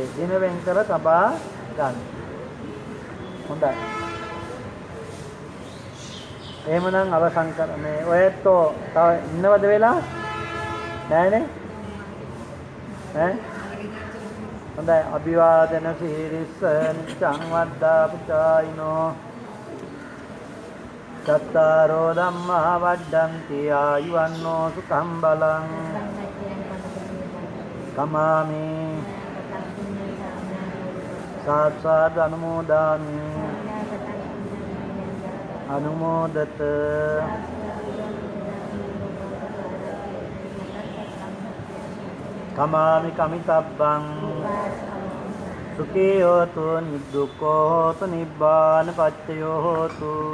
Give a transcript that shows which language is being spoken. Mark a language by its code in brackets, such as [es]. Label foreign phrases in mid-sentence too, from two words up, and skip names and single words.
[si] දින වෙන් කර තබා ගන්න. හොඳයි. එහෙමනම් අවසන් කර මේ ඔයත්ෝ තව ඉන්නවද වෙලා? නෑනේ. ඈ හොඳයි. [pi] අභිවාදන සීරිස්ස නිච්ඡං වද්දා පුචායිනෝ චත්තාරෝ ධම්මා වඩ්ඩන්ති ආයුවන්නෝ සුඛං බලං කමාමි සාත්සාද අනුමෝදාමි අනුමෝදත කමාමි කමිතබ්බං සුඛී හෝතු නිදුක්ඛෝ හෝතු නිබ්බාන පච්චයෝ හෝතු